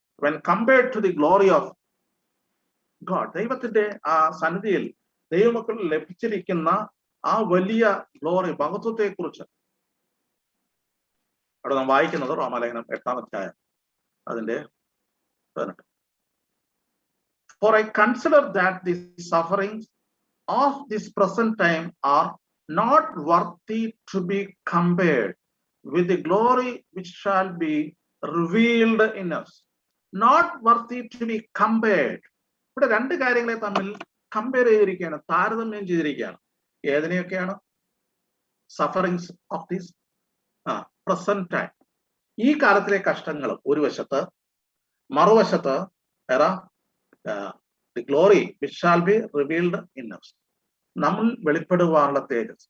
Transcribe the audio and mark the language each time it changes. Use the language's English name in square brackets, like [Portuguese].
[English] when compared to the glory of God, [Malayalam] ദൈവത്തിന്റെ ആ സന്നിധിയിൽ ദൈവമക്കൾ ലഭിച്ചിരിക്കുന്ന ആ വലിയ ഗ്ലോറി, മഹത്വത്തെ കുറിച്ച് അവിടെ നാം വായിക്കുന്നത് റോമാലേഖനം 8-ാം അധ്യായം അതിന്റെ 18. [English] For I consider that the sufferings of this present time are not worthy to be compared with the glory which shall be revealed in us. Not worthy to be compared. [Malayalam] ഇവിടെ രണ്ട് കാര്യങ്ങളെ തമ്മിൽ കമ്പയർ ചെയ്തിരിക്കുകയാണ്, താരതമ്യം ചെയ്തിരിക്കുകയാണ്. ഏതിനെയൊക്കെയാണ്? [English] sufferings of this present time, [Malayalam] ഈ കാലത്തിലെ കഷ്ടങ്ങൾ ഒരു വശത്ത്, മറുവശത്ത് [English] the glory which shall be revealed in us, [Malayalam] നമ്മൾ വെളിപ്പെടുവാനുള്ള തേജസ്.